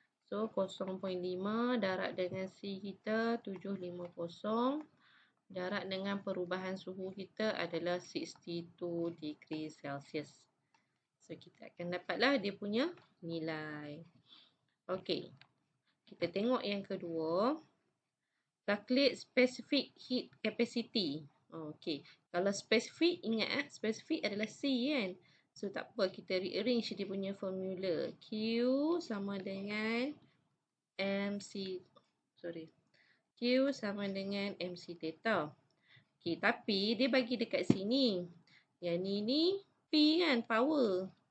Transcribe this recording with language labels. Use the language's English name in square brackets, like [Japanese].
[Malay] So, 0.5 darab dengan C kita 750. Darab dengan perubahan suhu kita adalah 62 degree Celsius. So, kita akan dapatlah dia punya nilai. Okey, kita tengok yang kedua. [English] Calculate specific heat capacity. [Malay] Okey, kalau spesifik, ingat spesifik adalah C kan. So, tak apa, kita rearrange dia punya formula. Q sama dengan MC, Q sama dengan MC theta. Okey, tapi dia bagi dekat sini. Yang ni P kan, power.